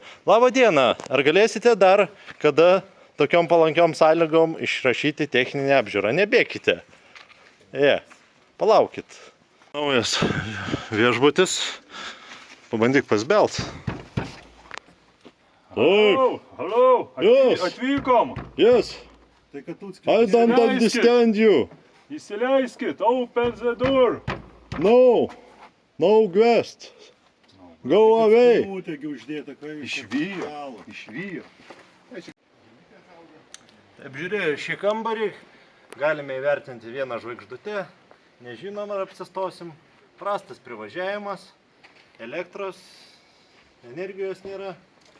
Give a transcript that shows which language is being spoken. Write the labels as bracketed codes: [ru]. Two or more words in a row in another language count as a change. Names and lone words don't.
[lt] Labą dieną, ar galėsite dar, kada tokiom palankiom sąlygom išrašyti techninę apžiūrą? Nebėkite. Palaukit. Naujas viešbutis. Pabandyk pasbelt. Taip. [en] Hello, Yes. [lt] atvykom. Yes. Tai kad tu [en] I don't understand you. [lt] Įsileiskit, [en] open the door. No. No guest. Go away. [lt] Tegi uždėta, kai Išvijo. Apžiūrėjau šį kambarį. Galime įvertinti vieną žvaigždutę. Nežinom, ar apsistosim. Prastas privažiavimas. Elektros, energijos nėra.